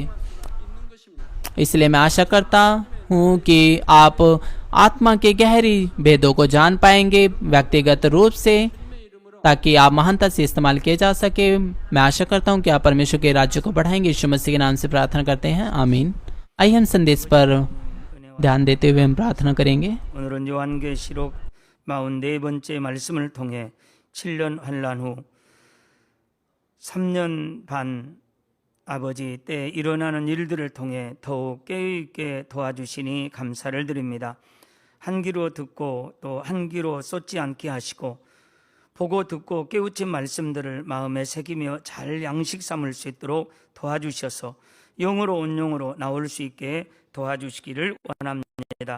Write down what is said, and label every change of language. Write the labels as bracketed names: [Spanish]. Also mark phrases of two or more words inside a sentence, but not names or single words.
[Hindi] इसलिए मैं आशा करता हूँ कि आप आत्मा के गहरी भेदों को जान पाएंगे व्यक्तिगत रूप से, ताकि आप महानता से इस्तेमाल किए जा सके। मैं आशा करता हूँ कि आप परमेश्वर के राज्य को बढ़ाएंगे। यीशु मसीह के नाम से प्रार्थना करते हैं, आमीन। आइए हम संदेश पर ध्यान देते हुए हम प्रार्थना करेंगे। [Korean] 오늘은 요한계시록 44번째 말씀을 통해 7년 환란 후 3년 반 아버지 때 일어나는 일들을 통해 더욱 깨어있게 도와주시니 감사를 드립니다. 한 귀로 듣고 또 한 귀로 쏟지 않게 하시고, 보고 듣고 깨우친 말씀들을 마음에 새기며 잘 양식 삼을 수 있도록 도와주셔서 영으로 온영으로 나올 수 있게 도와주시기를 원합니다.